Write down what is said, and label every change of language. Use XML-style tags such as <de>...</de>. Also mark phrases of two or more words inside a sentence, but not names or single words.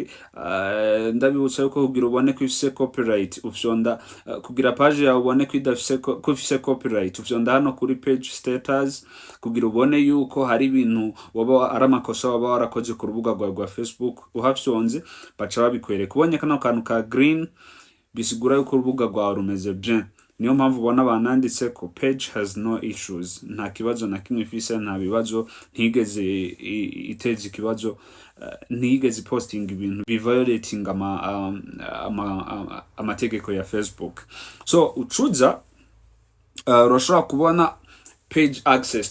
<rn>Ndabibutsa yuko kugira ubone ko ifise copyright ufyonda, kugira page yawe ubone ko idafise ko ifise copyright ufyonda hano kuri</rn> <en>page status,</en> <rn>kugira ubone yuko hari ibintu waba ari amakosa waba warakoze ku rubuga rwa Facebook uhafyonze baca babikwereka. Ubonye kano kantu ka green bisigura yuko urubuga rwawe rumeze bien. Niyo mpamvu ubona bananditse ko</rn> <en>page has no issues,</en> <rn>nta kibazo na kimwe ifise, nta bibazo, ntigeze iteza ikibazo, ntigeze posting ibintu violating amategeko ya Facebook. So ucuza urashobora kubona</rn> <en>page access.</en>